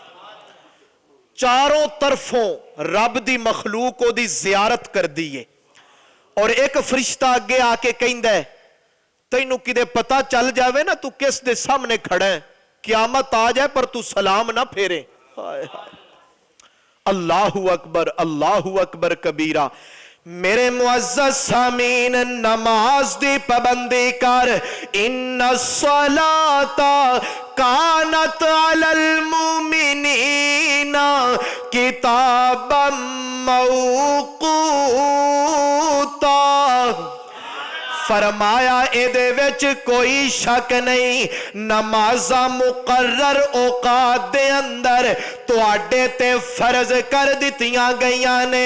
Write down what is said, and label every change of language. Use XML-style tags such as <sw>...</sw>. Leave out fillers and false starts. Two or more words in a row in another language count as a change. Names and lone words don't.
<pa>چاروں طرفوں رب دی مخلوق اوہدی زیارت کردی ہے. اور اک فرشتہ اگے آکے کہندا ہے تینوں کدے پتا چل جاوے نا تو کس دے سامنے کھڑا ہے، قیامت آ جائے پر تو سلام نا پھیرے. ہائے ہائے.</pa> <ar>الله أكبر. الله أكبر كبيرا.</ar> <pa>میرے معزز سامعین نماز دی پابندی کر.</pa> <ar>إن الصلاة كانت على المؤمنين كتابا موقوتا.</ar> <pa>فرمایا ایدے وچ کوئی شک نہیں، نمازاں مقرر اوقات دے اندر تہاڈے تے فرض کر دتیاں گئیاں نے.</pa>